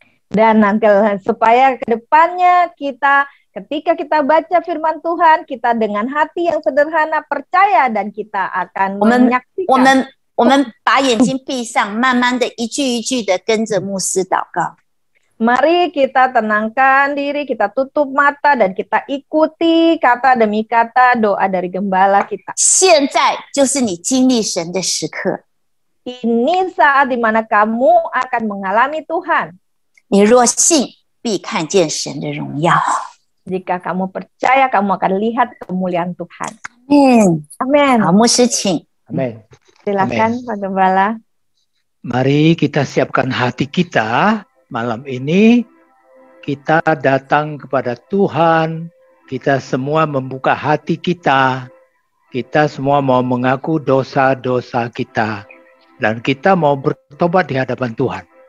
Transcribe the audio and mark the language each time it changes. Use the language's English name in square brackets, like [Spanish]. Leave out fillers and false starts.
[Indonesian] Dan nanti supaya ke depannya kita ketika kita baca firman Tuhan, kita dengan hati yang sederhana percaya dan kita akan menyaksikan. [Chinese] 我们把眼睛闭上，慢慢的一句一句的跟着牧师祷告。 [Indonesian] Mari kita tenangkan diri, kita tutup mata dan kita ikuti kata demi kata doa dari gembala kita. [Chinese] 现在就是你经历神的时刻。 [Indonesian] Ini saat dimana kamu akan mengalami Tuhan. [Chinese] 你若信，必看见神的荣耀。 [Indonesian] Jika kamu percaya, kamu akan lihat kemuliaan Tuhan. Amin。 Amin. [Chinese] 好，牧师请。 [Indonesian] Amin. Silakan Pak Gembala. Mari kita siapkan hati kita. Malam ini kita datang kepada Tuhan, kita semua membuka hati kita, kita semua mau mengaku dosa-dosa kita, dan kita mau bertobat di hadapan Tuhan.